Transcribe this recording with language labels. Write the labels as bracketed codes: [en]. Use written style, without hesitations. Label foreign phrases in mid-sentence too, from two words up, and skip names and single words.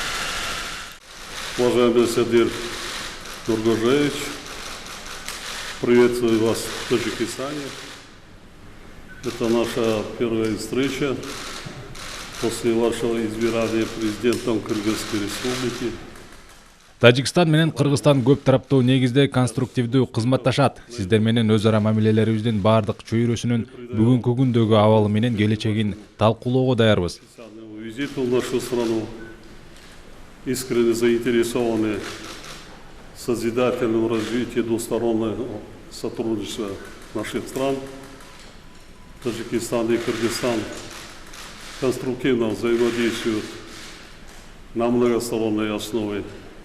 [ru] Уважаемый Садыр Нургожевич, приветствую вас в Таджикистане. Это наша первая встреча после вашего избирания президентом Кыргызской республики. [ky] Тажикстан менен Кыргызстан көп тараптуу негизде конструктивдүү кызматташат. Сиздер менен өз ара мамилелерибиздин бардык чөйрөсүнүн бүгүнкү күндөгү абалы менен келечегин талкуулоого даярбыз. [ru] Визит в нашу страну искренне заинтересованы в созидательном развитии двустороннего сотрудничества наших стран. Таджикистан и Кыргызстан конструктивно взаимодействуют на многосторонней основе.